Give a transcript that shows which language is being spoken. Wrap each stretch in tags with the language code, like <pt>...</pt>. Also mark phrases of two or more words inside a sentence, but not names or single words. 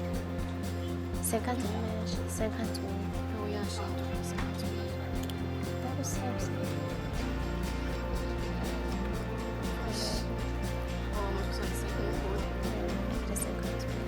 <rw>50 ni menshi. 50,000. Oya, shaka 50,000. Ndagusabye.</rw> <pt>Oh, mas você sabe como foi?</pt> <rw>Kuri 50,000.</rw>